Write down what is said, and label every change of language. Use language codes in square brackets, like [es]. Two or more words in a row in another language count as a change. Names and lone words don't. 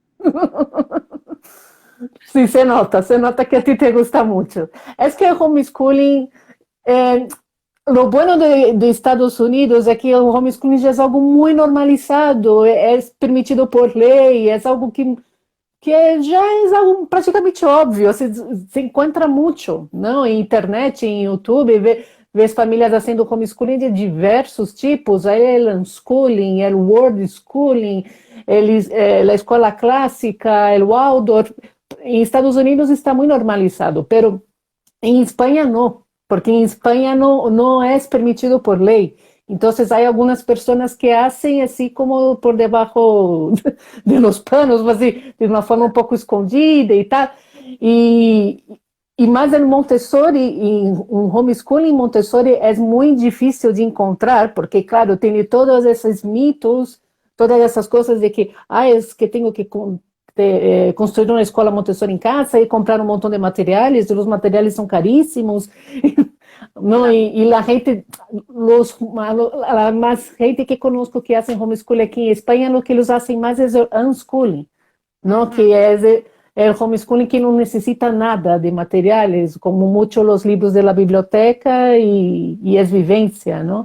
[es] Sí, se nota que a ti te gusta mucho. Es que el homeschooling, eh, lo bueno de Estados Unidos es que el homeschooling ya es algo muy normalizado, es permitido por ley, es algo que [pt] já é algo praticamente óbvio, se encontra muito, não? Em internet, em YouTube, vê famílias fazendo homeschooling de diversos tipos, aí é unschooling, é world schooling, eles, a escola clássica, o Waldorf. Em Estados Unidos está muito normalizado, pero em Espanha não, porque em Espanha não é permitido por lei. [es] Entonces hay algunas personas que hacen así como por debajo de los panos, así, de una forma un poco escondida y tal. Y, y más en Montessori, en un homeschooling Montessori es muy difícil de encontrar, porque claro, tiene todos esos mitos, todas [pt] essas coisas de que, [es] es que [pt] tenho que construir uma escola Montessori em casa e comprar um montão de materiais, e os materiais são caríssimos. [es] No, Claro. y la gente, la más gente que conozco que hacen homeschooling aquí en España, lo que ellos hacen más es el unschooling, ¿no? Ujú, Que es el homeschooling que no necesita nada de materiales, como mucho los libros de la biblioteca y es vivencia, ¿no?